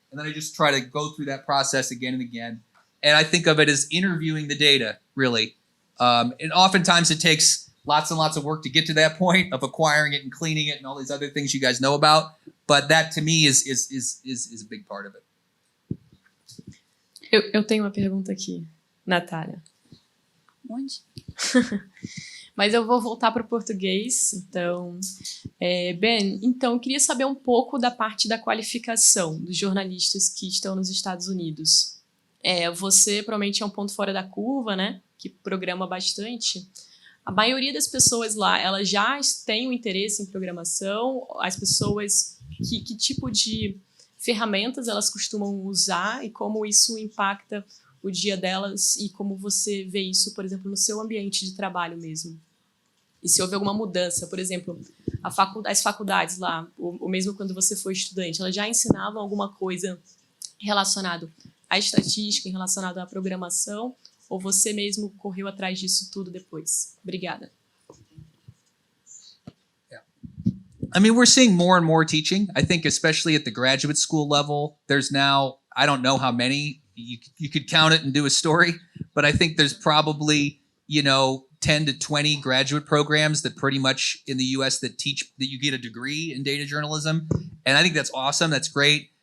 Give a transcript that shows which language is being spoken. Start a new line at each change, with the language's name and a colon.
English: And then I just try to go through that process again and again. And I think of it as interviewing the data, really. And oftentimes it takes lots and lots of work to get to that point of acquiring it and cleaning it and all these other things you guys know about. But that to me is a big part of it.
Portuguese: Eu tenho uma pergunta aqui, Natália. Onde? Mas eu vou voltar para o português. Então, Ben, então eu queria saber um pouco da parte da qualificação dos jornalistas que estão nos Estados Unidos. Você provavelmente é um ponto fora da curva, né? Que programa bastante. A maioria das pessoas lá, elas já têm um interesse em programação. As pessoas, que tipo de ferramentas elas costumam usar e como isso impacta o dia delas e como você vê isso, por exemplo, no seu ambiente de trabalho mesmo. E se houve alguma mudança, por exemplo, as faculdades lá, ou mesmo quando você foi estudante, elas já ensinavam alguma coisa relacionada à estatística, relacionada à programação, ou você mesmo correu atrás disso tudo depois? Obrigada.
English: I mean, we're seeing more and more teaching. I think especially at the graduate school level, there's now, I don't know how many, you could count it and do a story, but I think there's probably, 10 to 20 graduate programs that pretty much in the US that teach that you get a degree in data journalism. And I think that's awesome. That's great.